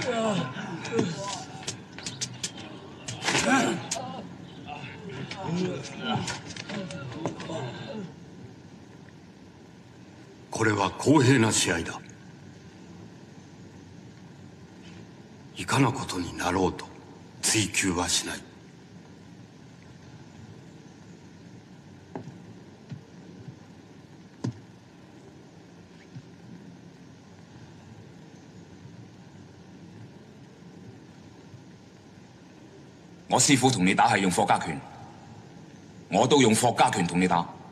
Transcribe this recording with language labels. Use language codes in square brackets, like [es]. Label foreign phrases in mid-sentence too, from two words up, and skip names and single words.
[ja] これは公平な試合だ。いかなことになろうと追求はしない。 [yue] 我師父同你打係用霍家拳，我都用霍家拳同你打。